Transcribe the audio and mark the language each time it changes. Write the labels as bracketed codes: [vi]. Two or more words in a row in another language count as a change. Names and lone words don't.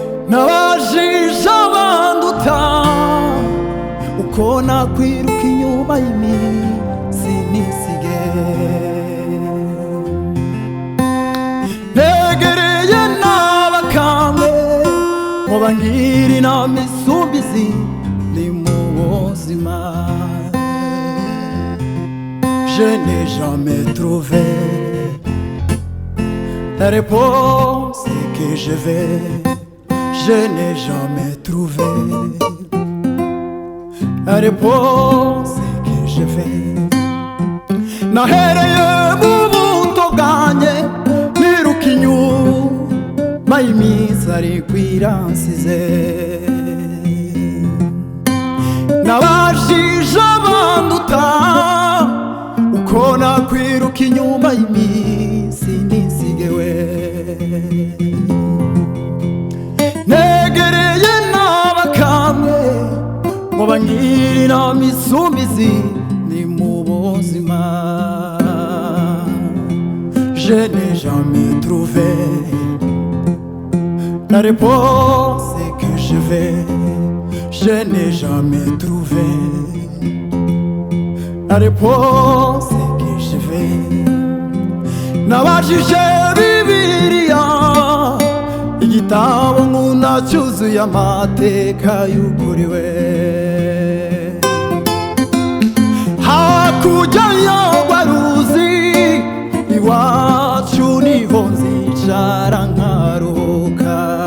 [rw] Nabajije abanduta uko nakwiruka inyuma y'iminsi nisige. Negereye n'abakambwe ngo bangire inama isumba izindi mu buzima. [fr] Je n'ai jamais trouvé la réponse que je vais. Je n'ai jamais trouvé la réponse que je vais. [rw] Nahereye mu buto bwanjye, niruka inyuma y'iminsi ari kwiransize. Nabajije abanduta uko nakwiruka inyuma y'iminsi nisige we. Negereye n'abakambwe ngo bangire inama isumba izindi mu buzima. [fr] Je n'ai jamais trouvé la réponse que je vais. Je n'ai jamais trouvé la réponse que je vais. [rw] Nabajije Bibiliya, igitabo nkunda cyuzuye amateka y'ukuri we. Hakurya y'urwa ruzi, iwacu niho nzicara nkaruhuka.